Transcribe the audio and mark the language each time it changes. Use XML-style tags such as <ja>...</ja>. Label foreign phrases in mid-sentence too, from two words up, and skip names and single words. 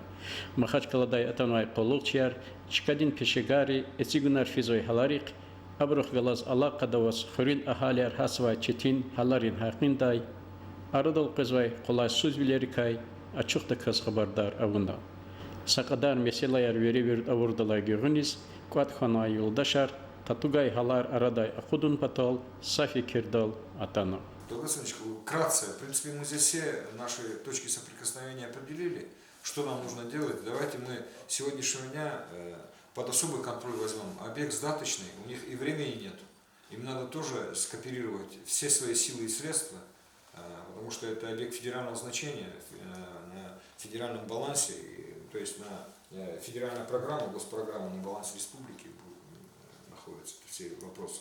<lez>Махачкаладай атанвай колукчяр чкадин пешегари эцигунар физой халарик абрух галаз алла кадавас хрен ахаляр хасва четин халарин хакиндай арадол кызвай колай сузвилерикай ачукта кыз хабардар авунда. Сакадар меселаяр веревер авурдалай гюгунис, квадхана юлдашар, татугай халар арадай ахудун патал, сафи кирдал атана.</lez> <ru>Долгой Александрович, вкратце, в принципе, мы здесь все наши точки соприкосновения определили, что нам нужно делать. Давайте мы с сегодняшнего дня под особый контроль возьмем. Объект сдаточный, у них и времени нет. Им надо тоже скооперировать все свои силы и средства, потому что это объект федерального значения, на федеральном балансе, то есть на федеральная программа, госпрограмма на балансе республики находятся все вопросы.</ru>